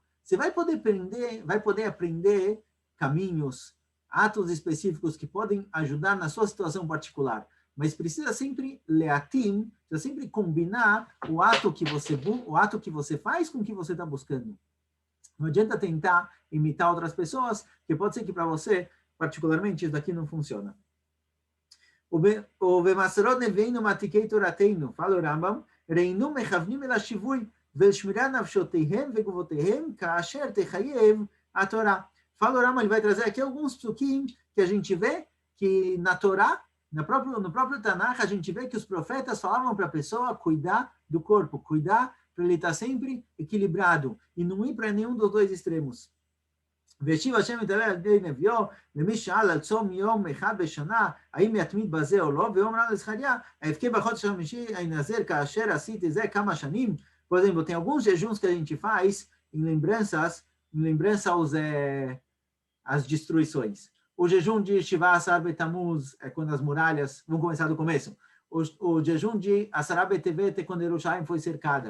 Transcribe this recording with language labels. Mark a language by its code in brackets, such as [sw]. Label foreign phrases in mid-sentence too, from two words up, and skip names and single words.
[pt] Você vai poder aprender caminhos, atos específicos que podem ajudar na sua situação particular, mas precisa sempre leatim, precisa sempre combinar o ato que você faz com o que você está buscando. Não adianta tentar imitar outras pessoas, que pode ser que para você, particularmente, isso daqui não funciona. [he] O ובמסורת נביאינו מעתיקי תורתנו, [pt] fala o Rambam, [he] ראינו מכוונים אל השווי ולשמירת נפשותיהם וגופותיהם כאשר תחייב [pt] a Torá. Fala o Rambam, ele vai trazer aqui alguns psukim que a gente vê que na Torá, no próprio Tanakh, a gente vê que os profetas falavam para a pessoa cuidar do corpo, cuidar para ele estar sempre equilibrado e não ir para nenhum dos dois extremos. [he] והשיב השם יתעלה על ידי נביאו למי שאל על צום יום אחד בשנה, האם יתמיד בזה או לא, ואומר לזכריה, אבכה בחודש החמישי אנזר כאשר עשיתי זה כמה שנים. [pt] Por exemplo, tem alguns jejuns que a gente faz em lembrança às destruições. O jejum de Shiva Asar Betamuz é quando as muralhas vão começar do começo. O jejum de Asara Betevet é quando Jerusalém foi cercada.